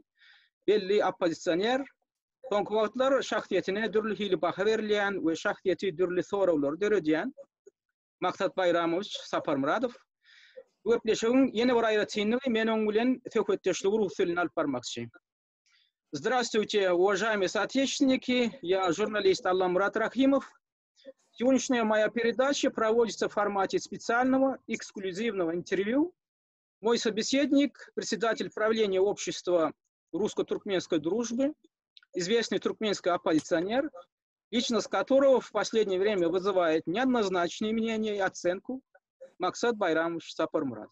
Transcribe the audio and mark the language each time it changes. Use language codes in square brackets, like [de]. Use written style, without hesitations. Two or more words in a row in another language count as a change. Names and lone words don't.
[tk] Belli oppozisioner. Soňky wagtlar şahsiýetine dürli hili baha berilýän we şahsiýeti dürli sorawlar döredýän. Maksat Bayramovich Saparmuradov. Köpleşigiň ýene bir aýratynlygy men oň bilen söhbetdeşligi rus tiline alyp barmakçy. [ru] Здравствуйте, уважаемые соотечественники. Я журналист Аллам Мурат Рахимов. Сегодняшняя моя передача проводится в формате специального, эксклюзивного интервью. Мой собеседник, председатель правления общества русско-туркменской дружбы, известный туркменский оппозиционер, личность которого в последнее время вызывает неоднозначные мнения и оценку, Максат Байрамович Сапармурадов.